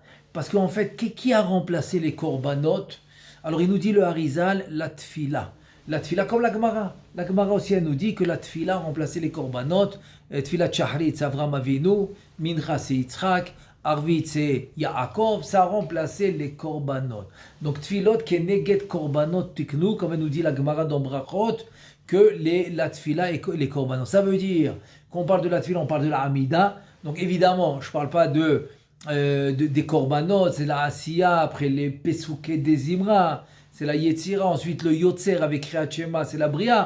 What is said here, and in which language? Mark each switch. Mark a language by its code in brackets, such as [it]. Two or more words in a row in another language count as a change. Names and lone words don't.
[fr] Parce qu'en fait, qui a remplacé les korbanot? Alors il nous dit le Harizal, la tfila. La tfila comme la Gemara. La Gemara aussi elle nous dit que la tfila a remplacé les korbanot. [he] תפילת שחרית, [fr] c'est Avram Avinu. Mincha, c'est Yitzhak. Arvit, c'est Yaakov, ça a remplacé les korbanot. Donc, [he] תפילות כנגד קרבנות תיקנו, [fr] comme nous dit la Gemara dans Brachot, que la tfila et les korbanot. Ça veut dire Quand on parle de la tefila, on parle de la Hamida. Donc évidemment, je ne parle pas des korbanot, c'est la Asiya, après les Pesouké des Imra, c'est la Yetzira, ensuite le Yotzer avec [he] קריאת שמע, [fr] c'est la Bria.